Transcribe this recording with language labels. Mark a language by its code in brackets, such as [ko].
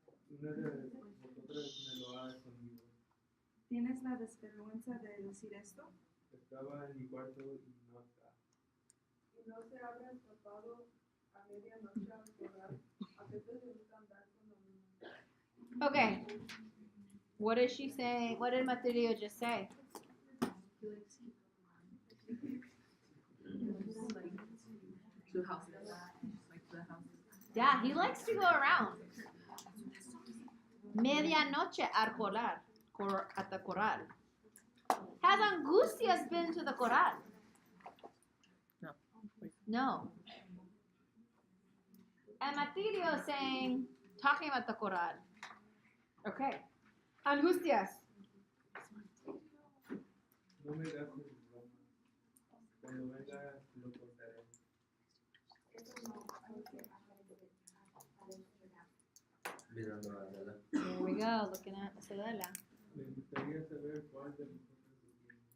[es] Una de vosotras me lo ha escondido. ¿Tienes la desvergüenza de decir esto? Estaba en mi cuarto y no está. Y no se habrá escapado a medianoche al corral. A veces le gusta andar con los niños. [en] Okay. What is she saying? What did Martirio just say? Two houses. Like the houses. Yeah, he likes to go around. [es] Medianoche al corral. [en] At the corral. Has Angustias been to the corral? No. No. And Martirio is saying, talking about the corral. Okay. Angustias. [es] No me gastes broma. Cuando venga lo contaré. Mirando a Adela. [en] There we go, looking at Isabella. [es] Me gustaría saber cuál de vosotros lo tiene.